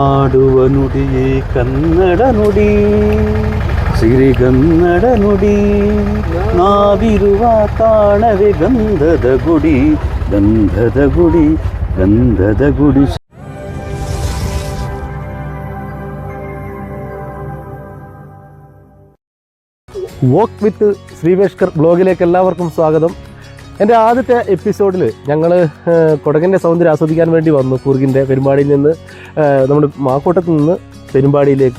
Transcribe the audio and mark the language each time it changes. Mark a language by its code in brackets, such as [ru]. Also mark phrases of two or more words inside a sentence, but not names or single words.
[kn] ಹಾಡುವ ನುಡಿಯೇ ಕನ್ನಡ ನುಡಿ, ಸಿರಿಗನ್ನಡ ನುಡಿ. ನಾವಿರುವ ತಾಣವೇ ಗಂಧದ ಗುಡಿ, ಗಂಧದ ಗುಡಿ, ಗಂಧದ ಗುಡಿ. [ml] വോക്ക് വിത്ത് ശ്രീവേഷ്കർ ബ്ലോഗിലേക്ക് എല്ലാവർക്കും സ്വാഗതം. എൻ്റെ ആദ്യത്തെ എപ്പിസോഡിൽ ഞങ്ങൾ കൊടകിൻ്റെ സൗന്ദര്യം ആസ്വദിക്കാൻ വേണ്ടി വന്നു. കൂർഗിൻ്റെ പെരുമ്പാടിയിൽ നിന്ന് നമ്മുടെ മാക്കോട്ടത്ത് നിന്ന് പെരുമ്പാടിയിലേക്ക്.